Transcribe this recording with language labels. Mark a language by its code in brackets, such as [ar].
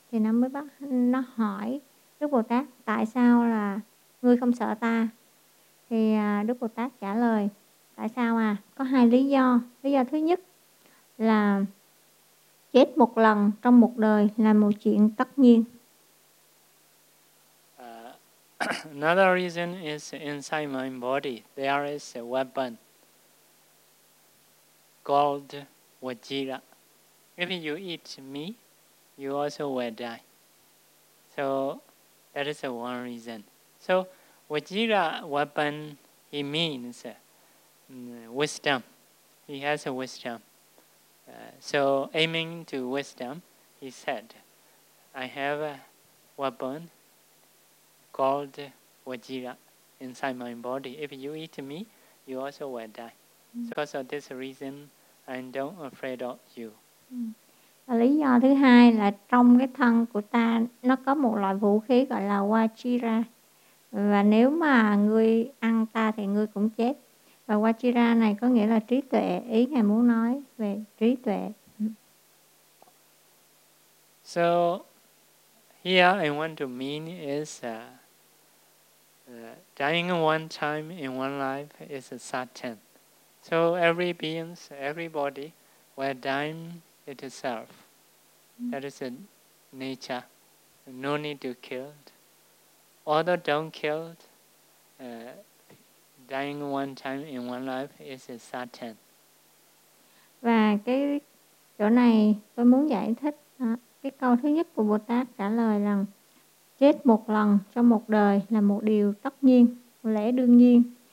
[vi] Thì nó mới bắt nó hỏi Đức Bồ Tát, tại sao là ngươi không sợ ta? Thì Đức Bồ Tát trả lời, tại sao à? Có hai lý do. Lý do thứ nhất là chết một lần trong một đời là một chuyện tất nhiên. [en] Another reason is inside my body there is a weapon called Vajira. If you eat me, you also will die. So that is the one reason. So Vajira weapon, he means wisdom. He has a wisdom. So aiming to wisdom, he said, I have a weapon called Vajira inside my body. If you eat me, you also will die. So because of this reason, I don't afraid of you. [vi] Và lý do thứ hai là trong cái thân của ta nó có một loại vũ khí gọi là Vajira. Và nếu mà ngươi ăn ta thì ngươi cũng chết. Và Vajira này có nghĩa là trí tuệ, ý ngài muốn nói về trí tuệ. [en] So here I want to mean is dying one time in one life is a certain. So every beings, everybody will die itself. That is a nature. No need to kill. Although don't kill, dying one time in one life is a certain. [vi] Và cái chỗ này tôi muốn giải thích. Cái câu thứ nhất của Bồ Tát trả lời rằng chết một lần trong một đời là một điều tất nhiên, lẽ đương nhiên.